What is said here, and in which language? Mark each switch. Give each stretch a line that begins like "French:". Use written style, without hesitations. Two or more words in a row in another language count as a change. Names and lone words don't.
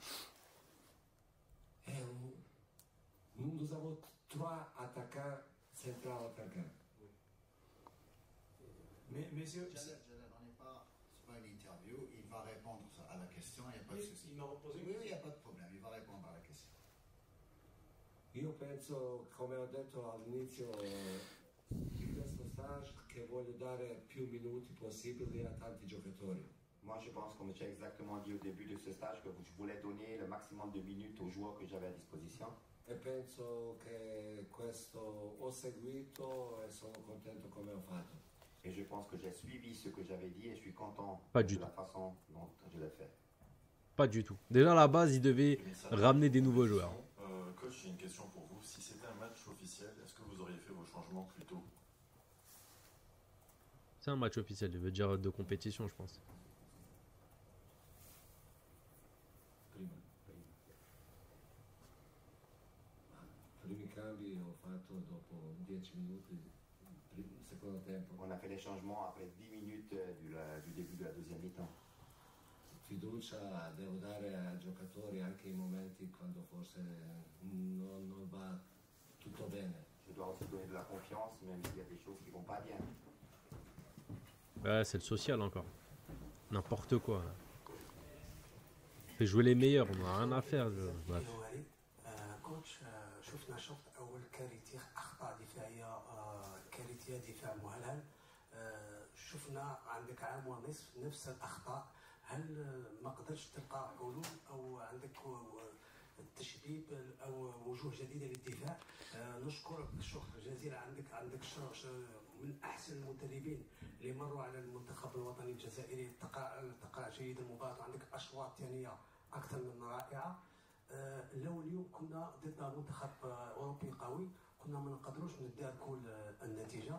French: Nous avons 3 attaquants, centrales attaquants. Mais messieurs, Jalal, on n'est pas, c'est pas une interview, il va répondre à la question, il n'y a pas de souci. il m'a reposé Oui, il n'y a pas de problème, il va répondre à la question.
Italian: Io penso, come ho detto all'inizio di questo stage, che voglio dare più minuti possibili a tanti giocatori.
French: Moi, je pense, comme tu as exactement dit au début de ce stage, que je voulais donner le maximum de minutes aux joueurs que j'avais à disposition.
Italian: E penso che questo ho seguito e sono contento come ho fatto.
French: Et je pense que j'ai suivi ce que j'avais dit et je suis content Pas du de la façon dont je l'ai fait. Pas du tout. Déjà à la base, il devait ramener des nouveaux joueurs. Coach, j'ai une question pour vous. Si c'était un match officiel, est-ce que vous auriez fait vos changements plus tôt? C'est un match officiel, il veut dire de compétition, je pense.
Italian: Primi cambi ho fatto dopo 10 minuti, secondo tempo.
French: On a fait les changements après 10 minutes du début de la deuxième mi-temps.
Italian: Fiducia devo dare ai giocatori anche in momenti quando forse non va tutto bene.
French: Je dois aussi donner de la confiance, même s'il y a des choses qui ne vont pas bien. Ouais, c'est le social encore. N'importe quoi. Fait jouer les meilleurs, on n'a rien à faire. Bref.
Arabic: كوتش شفنا شوط اول كارثي اخطاء دفاعيه كارثيه دفاع مهلهل شفنا عندك عام ونصف نفس الاخطاء هل ما قدرتش تلقى حلول او عندك التشبيب او وجوه جديده للدفاع نشكرك شكر جزيلا عندك من احسن المدربين اللي مروا على المنتخب الوطني الجزائري تقع جيد المباراه وعندك اشواط ثانيه اكثر من رائعه لو اليوم كنا ضد منتخب اوروبي قوي كنا ما نقدروش نداركوا النتيجه.